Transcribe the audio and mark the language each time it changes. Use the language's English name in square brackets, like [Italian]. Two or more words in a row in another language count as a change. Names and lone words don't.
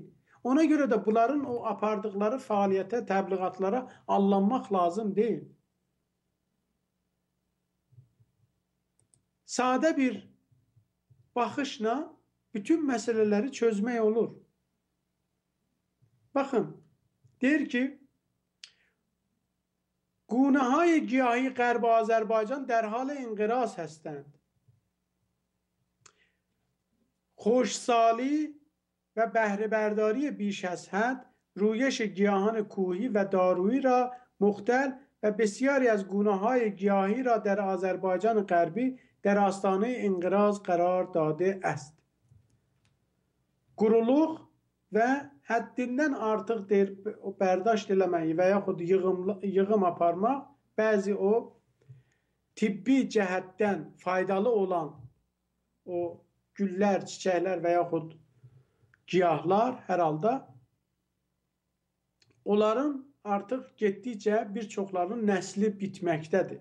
[Azerbaijani] Ona görə də bunların o apardıqları fəaliyyətə, təbliğatlara allanmaq lazım deyil. Sadə bir baxışla bütün məsələləri çözmək olur. Baxın, deyir ki, [Persian] گونه‌های گیاهی غرب آذربایجان در حال انقراض هستند. خشکسالی و بهره برداری بیش از حد، رویش گیاهان کوهی و دارویی را مختل و بسیاری از گونه‌های گیاهی را در آذربایجان غربی در آستانه انقراض قرار داده است. [Azerbaijani] Quruluq və həddindən artıq bərdaşt eləməyi və yaxud yığım aparmaq bəzi o tibbi cəhətdən faydalı olan o güllər, çiçəklər və yaxud giyahlar hər halda onların artıq getdikcə bir çoxlarının nəsli bitməkdədir.